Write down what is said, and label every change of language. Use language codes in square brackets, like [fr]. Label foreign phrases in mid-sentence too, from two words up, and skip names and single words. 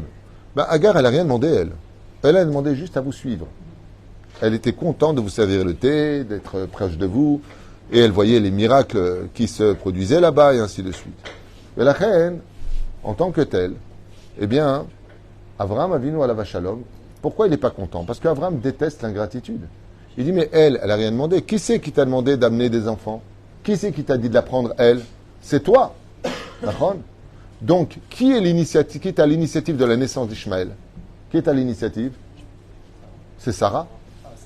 [fr] Agar, elle n'a rien demandé, elle. Elle a demandé juste à vous suivre. Elle était contente de vous servir le thé, d'être proche de vous, et elle voyait les miracles qui se produisaient là-bas, et ainsi de suite. Et la reine, en tant que telle, eh bien, [he] אברהם אבינו עליו השלום, [fr] pourquoi il n'est pas content? Parce qu'Abraham déteste l'ingratitude. Il dit, mais elle n'a rien demandé. Qui c'est qui t'a demandé d'amener des enfants? Qui c'est qui t'a dit de la prendre, elle? C'est toi. D'accord? Donc, qui est à l'initiative de la naissance d'Ishmaël? Qui est à l'initiative? C'est Sarah.